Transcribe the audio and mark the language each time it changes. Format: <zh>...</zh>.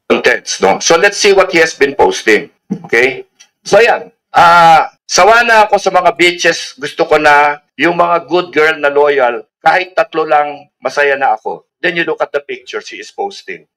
<en>Contents, So let's see what he has been posting.</en> <tl>Okay? So yan. Sawa na ako sa mga bitches. Gusto ko na yung mga good girl na loyal kahit 3 lang, masaya na ako.</tl> <en>Then you look at the picture she is posting.</en>